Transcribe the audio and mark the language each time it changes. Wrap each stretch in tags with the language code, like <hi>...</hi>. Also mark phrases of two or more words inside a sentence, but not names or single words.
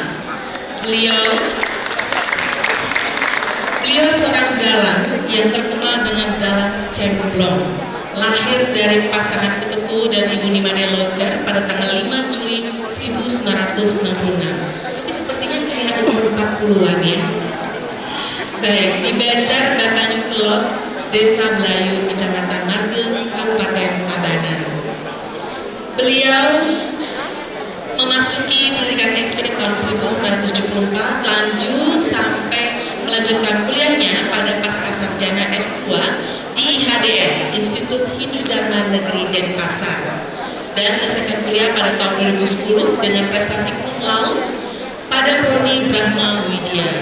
<id>Beliau seorang dalang yang terkenal dengan dalang cemplong. Lahir dari pasangan Ketetu dan Ibu Nimade Lojar pada tanggal 5 Juli 1966. Tapi sepertinya kayak umur 40-an ya. Baik, di Banjar Batanyuk Pelot, Desa Belayu, Kecamatan Marge, Kabupaten Tabanan. Beliau memasuki pendidikan SD tahun 1974, lanjut sampai melanjutkan kuliahnya pada Pascasarjana S2 di IHDN, Institut Hindu Dharma Negeri Denpasar, dan menyelesaikan kuliah pada tahun 2010 dengan prestasi</id> <la>cum laude</la> <id>pada prodi Brahma Widya.</id>